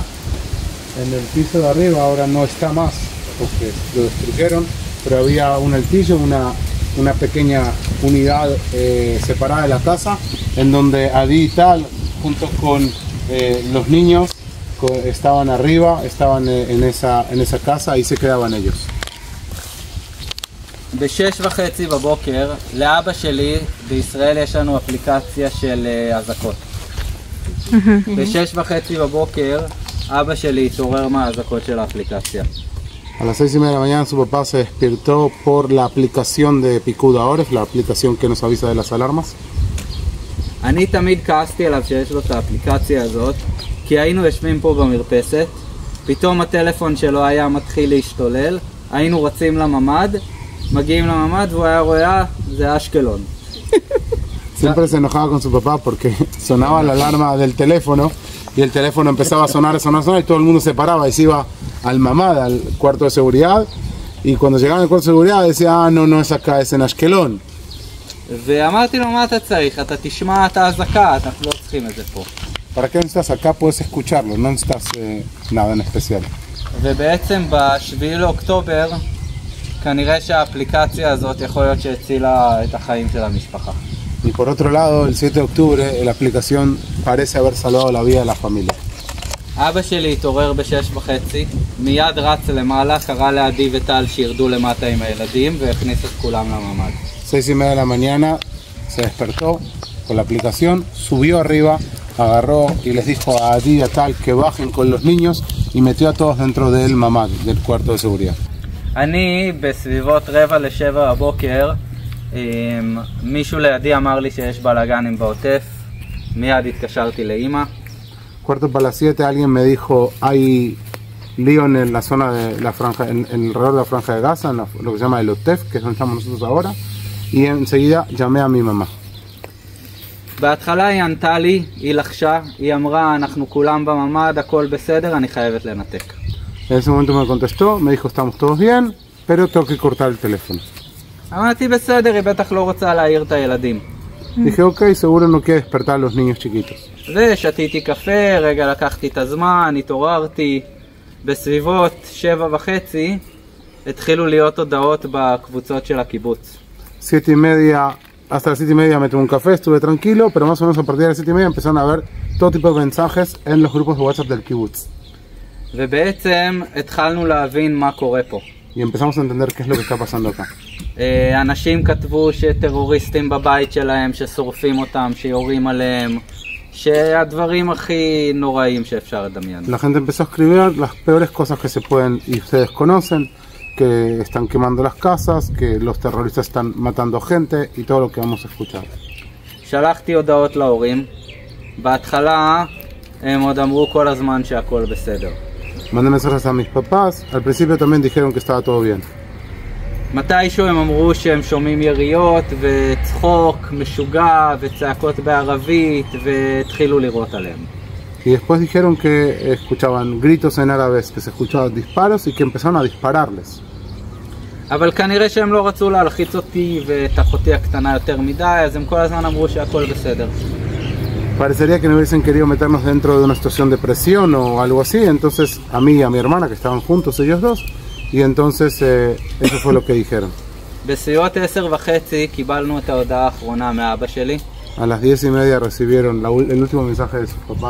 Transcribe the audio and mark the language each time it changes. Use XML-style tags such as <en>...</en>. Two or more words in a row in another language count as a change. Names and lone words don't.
<es>En el piso de arriba ahora no está más porque lo destruyeron, pero había un altillo, una pequeña unidad separada de la casa en donde Adi y Tal junto con los niños estaban arriba, estaban en esa casa y se quedaban ellos.</es> <he>ב-6:30 בבוקר, לאבא שלי בישראל יש לנו אפליקציה של אזעקות. ב-6:30 בבוקר, אבא שלי התעורר מהאזעקות של האפליקציה.</he> <es>A las 6:30 de la mañana su papá se despertó por la aplicación de Picud Aoref, la aplicación que nos avisa de las alarmas.</es> <he>אני תמיד כעסתי עליו שיש לו את האפליקציה הזאת, כי היינו יושבים פה במרפסת, פתאום הטלפון שלו היה מתחיל להשתולל, היינו רצים לממד, מגיעים לממד והוא היה רואה, זה אשקלון.</he> <es>Siempre se enojaba con su papá porque sonaba la alarma del teléfono y el teléfono empezaba a sonar y todo el mundo se paraba y se iba al mamad, al cuarto de seguridad, y cuando llegaban al cuarto de seguridad decía, ah, no es acá, es en Ashkelon.</es> <he>ואמרתי לו, מה אתה צריך? אתה תשמע את האזעקה, אנחנו לא צריכים את זה פה.</he> <es>¿Para qué necesitas acá? Puedes escucharlo, no necesitas nada en especial.</es> <he>ובעצם ב-7 לאוקטובר, כנראה שהאפליקציה הזאת יכול להיות שהצילה את החיים של המשפחה.</he> <es>Y por otro lado, el 7 de octubre, la aplicación parece haber salvado la vida de la familia.</es> <he>אבא שלי התעורר ב-6:30, מיד רץ למעלה, קרא לעדי וטל שירדו למטה עם הילדים והכניס את כולם לממ"ד.</he> <es>6:30 de la mañana se despertó con la aplicación, subió arriba, agarró y les dijo a Adi y a Tal que bajen con los niños y metió a todos dentro del mamad, del cuarto de seguridad.</es> <he>אני בסביבות 6:45 בבוקר, מישהו לידי אמר לי שיש בלאגנים בעוטף, מיד התקשרתי לאמא.</he> <es>Cuarto para las 7 alguien me dijo, hay lío en la zona de la franja, en alrededor de la franja de Gaza, en lo que se llama el Otef, que es donde estamos nosotros ahora, y enseguida llamé a mi mamá.</es> <he>בהתחלה היא ענתה לי, היא לחשה, היא אמרה, אנחנו כולם בממ"ד, הכל בסדר, אני חייבת לנתק.</he> <es>En ese momento me contestó, me dijo, estamos todos bien, pero tengo que cortar el teléfono.</es> <he>אמרתי בסדר, היא בטח לא רוצה להעיר את הילדים.</he> <es>Dije, ok, seguro no quiere despertar a los niños chiquitos.</es> <he>ושתיתי קפה, רגע לקחתי את הזמן, התעוררתי. בסביבות 7:30 התחילו להיות הודעות בקבוצות של הקיבוץ.</he> <es>7:30, hasta las 7:30 me tomé un café, estuve tranquilo, pero más o menos a partir de las 7:30 empezaron a ver todo tipo de mensajes en los grupos de WhatsApp del kibbutz.</es> <he>ובעצם התחלנו להבין מה קורה פה.</he> <es>Y empezamos a entender qué es lo que está pasando acá.</es> <he>אנשים כתבו שטרוריסטים בבית שלהם, ששורפים אותם, שיורים עליהם, שהדברים הכי נוראים שאפשר לדמיין.</he> <es>La gente empezó a escribir las peores cosas que se pueden y ustedes conocen, que están quemando las casas, que los terroristas están matando gente y todo lo que vamos a escuchar.</es> <he>שלחתי הודעות להורים. בהתחלה הם עוד אמרו כל הזמן שהכל בסדר.</he> <es>Mandé mensajes a mis papás, al principio también dijeron que estaba todo bien.</es> <he>מתישהו הם אמרו שהם שומעים יריות וצחוק משוגע וצעקות בערבית והתחילו לירות עליהם.</he> <es>Y después dijeron que escuchaban gritos en árabes, que se escuchaban disparos y que empezaron a dispararles.</es> <he>אבל כנראה שהם לא רצו להלחיץ אותי ואת אחותי הקטנה יותר מדי, אז הם כל הזמן אמרו שהכל בסדר.</he> <es>Parecería que no hubiesen querido meternos dentro de una situación de presión o algo así, entonces a mí y a mi hermana, que estaban juntos ellos dos, Y entonces eso fue lo que dijeron.</es> <he>בסביבות 10:30 קיבלנו את ההודעה האחרונה מאבא שלי.</he> <es>A las 10:30 recibieron el último mensaje de su papá.</es>